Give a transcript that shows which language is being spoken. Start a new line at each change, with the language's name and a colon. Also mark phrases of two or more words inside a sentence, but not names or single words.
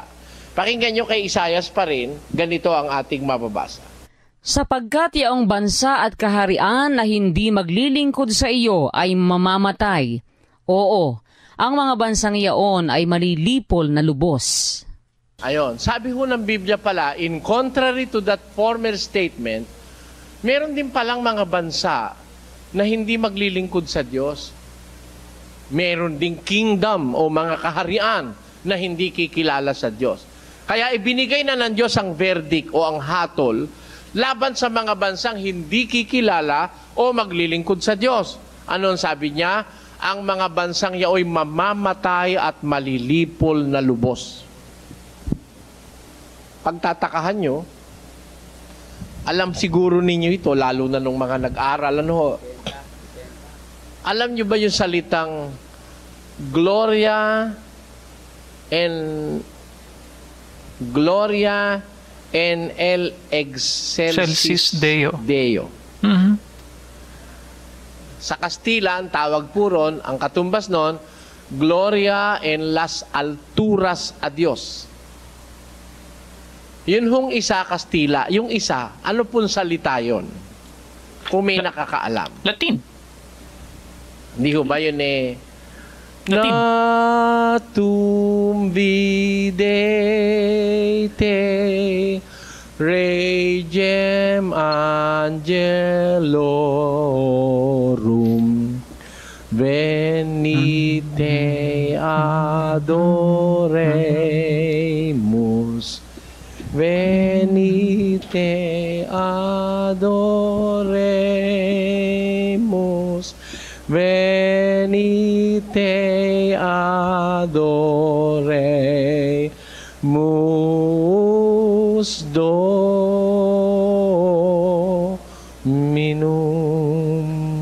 Filipino: Pakinggan nyo kay Isaias pa rin, ganito ang ating mababasa. Sapagkat yaong bansa at kaharian na hindi maglilingkod sa iyo ay mamamatay. Oo, ang mga bansang iyaon ay malilipol na lubos. Ayon, sabi ho ng Biblia pala,
English: in contrary to that former statement,
Filipino: meron din palang mga bansa na hindi maglilingkod sa Diyos. Meron ding kingdom o mga kaharian na hindi kikilala sa Diyos. Kaya ibinigay na ng Diyos ang verdict o ang hatol laban sa mga bansang hindi kikilala o maglilingkod sa Diyos. Ano ang sabi niya? Ang mga bansang yaoy mamamatay at malilipol na lubos. Pagtatakahan nyo, alam siguro ninyo ito, lalo na nung mga nag-aral. Ano? Alam nyo ba yung salitang
Latin: Gloria and el excelsis
Filipino: Deo. Mm-hmm. Sa Kastila, ang tawag po ron, ang katumbas nun,
Spanish: Gloria en las alturas a Dios.
Filipino: Yun hong isa, Kastila. Yung isa, ano pong salita yun? Kung may nakakaalam. Latin. Hindi ho ba yun Latin.
Latin: Natum videte regem angelorum venite adoremus venite adoremus venite adoremus Dominum.